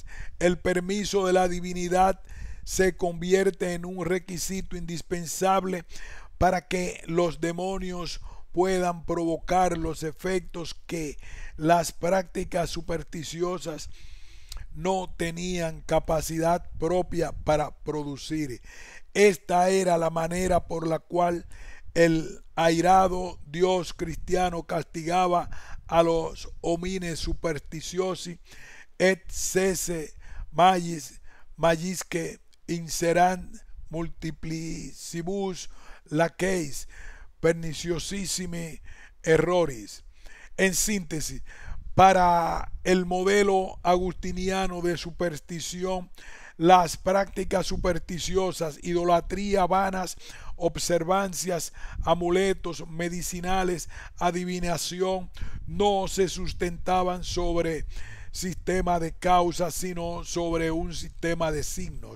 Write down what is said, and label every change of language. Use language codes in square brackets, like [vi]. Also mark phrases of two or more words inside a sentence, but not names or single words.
[es] El permiso de la divinidad se convierte en un requisito indispensable para que los demonios puedan provocar los efectos que las prácticas supersticiosas no tenían capacidad propia para producir. Esta era la manera por la cual el airado Dios cristiano castigaba a los [la] homines supersticiosi et sese magis inserant multiplicibus laqueis perniciosissimi erroris. [es] En síntesis, para el modelo agustiniano de superstición, las prácticas supersticiosas, idolatría, vanas observancias, amuletos medicinales, adivinación, no se sustentaban sobre sistema de causas, sino sobre un sistema de signos.